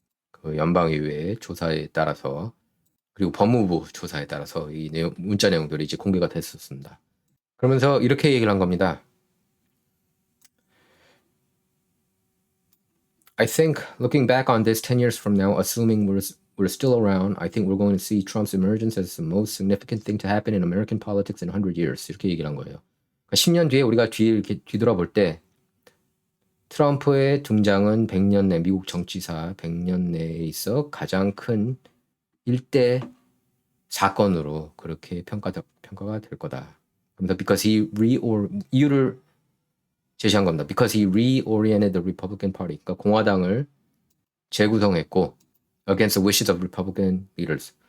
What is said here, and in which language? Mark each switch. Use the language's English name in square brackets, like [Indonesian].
[Korean] 그 연방의회 조사에 따라서 그리고 법무부 조사에 따라서 이 문자 내용들이 이제 공개가 됐었습니다. 그러면서 이렇게 얘기를 한 겁니다. [English] I think looking back on this 10 years from now, assuming we're still around, I think we're going to see Trump's emergence as the most significant thing to happen in American politics in 100 years. [Korean] 이렇게 얘기를 한 거예요. 그러니까 10년 뒤에 우리가 이렇게 뒤돌아볼 때 트럼프의 등장은 100년 내 미국 정치사 100년 내에 있어 가장 큰 일대 사건으로 그렇게 평가가 될 거다. 그러면서 이유를 제시한 겁니다. [English] Because he reoriented the Republican Party. [Korean] 그러니까 공화당을 재구성했고 [English] against the wishes of Republican leaders.